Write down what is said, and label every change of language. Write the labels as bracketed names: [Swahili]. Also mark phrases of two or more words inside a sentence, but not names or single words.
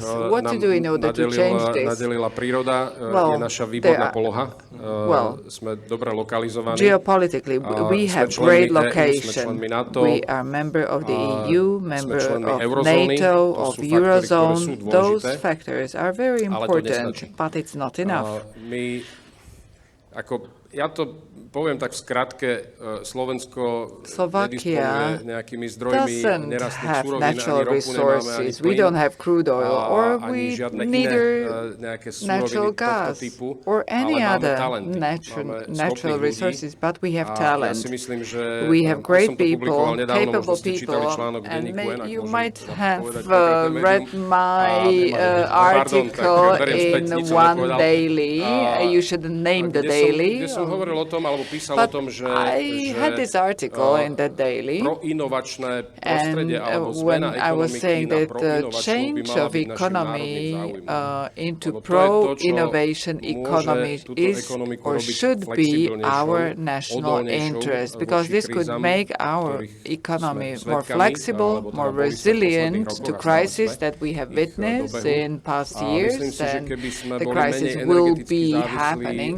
[English] What to do in order to change this? Well, geopolitically, we have great location. We are member of the EU, member of NATO, of Eurozone. Those factors are very important, but it's not enough. [Slovak] Ja to poviem tak v skratke, Slovensko [English] Slovakia [Slovak] nejakými zdrojmi [English] doesn't [Slovak] nerastných [English] have [Slovak] surovín, [English] natural [Slovak] ani ropu nemáme, ani [English] resources. We don't have crude oil, or [Slovak] ani [English] we [Slovak] žiadne [English] neither [Slovak] nejaké [English] natural [Slovak] suroviny tohto [English] gas [Slovak] typu, [English] or any [Slovak] ale máme [English] other [Slovak] talenty. [English] natural [Slovak] Máme [English] resources, [Slovak] ľudí. [English] but we have [Slovak] Ja [English] talent. [Slovak] si myslím, že [English] We have [Slovak] som [English] great [Slovak] to publikoval [English] people, [Slovak] nedávno, [English] capable [Slovak] možno ste čítali [English] people, [Slovak] článok v [English] and [Slovak] denníku N, ak [English] you [Slovak] môžem [English] might have [Slovak] povedať konkrétne [English] read [Slovak] médium. [English] my article in one daily. You should name the daily. [Slovak] Kde som hovoril o tom, alebo písal o tom, že [English] I had this article in that daily, and when I was saying that the change of economy into pro-innovation economy is or should be our national interest, because this could make our economy more flexible, more resilient to crises that we have witnessed in past years, and the crisis will be happening.